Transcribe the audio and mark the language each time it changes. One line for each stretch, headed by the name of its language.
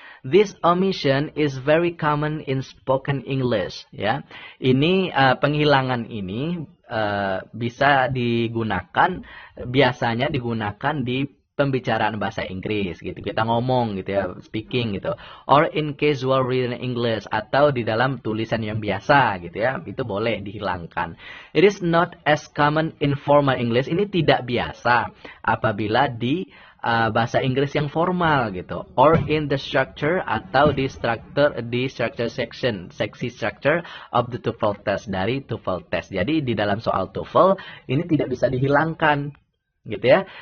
English: This omission is very common in spoken English, ya.
Indonesian: Ini penghilangan ini bisa digunakan, biasanya digunakan di pembicaraan bahasa Inggris, gitu. Kita ngomong, gitu ya, speaking, gitu.
English: Or in casual written English,
Indonesian: atau di dalam tulisan yang biasa, gitu ya. Itu boleh dihilangkan.
English: It is not as common in formal English.
Indonesian: Ini tidak biasa apabila di bahasa Inggris yang formal, gitu.
English: Or in the structure,
Indonesian: atau di
English: structure section,
Indonesian: seksi
English: structure of the TOEFL test,
Indonesian: dari
English: TOEFL test.
Indonesian: Jadi di dalam soal TOEFL ini tidak bisa dihilangkan, gitu ya.